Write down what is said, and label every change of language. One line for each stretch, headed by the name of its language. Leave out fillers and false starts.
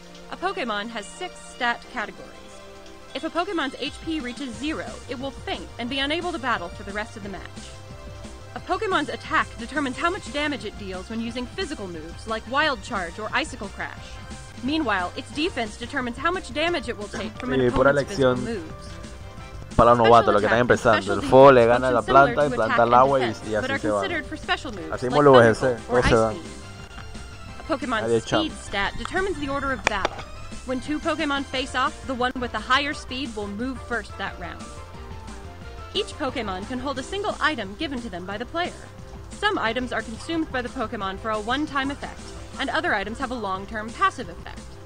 English: A Pokemon has 6 stat categories. If a Pokemon's HP reaches 0, it will faint and be unable to battle for the rest of the match. A Pokemon's attack determines how much damage it deals when using physical moves like Wild Charge or Icicle Crash. Meanwhile, its defense determines how much damage it will take from an opponent's physical moves.
Spanish: Para los novatos, los que están empezando, el fuego le gana a la planta y planta al agua y así se va. Así mismo lo VGC, todo se da.
English: A Pokemon's speed stat determines the order of battle. When 2 Pokemon face off, the one with the higher speed will move first that round. Each Pokemon can hold a single item given to them by the player. Some items are consumed by the Pokemon for a one-time effect, and other items have a long-term passive effect.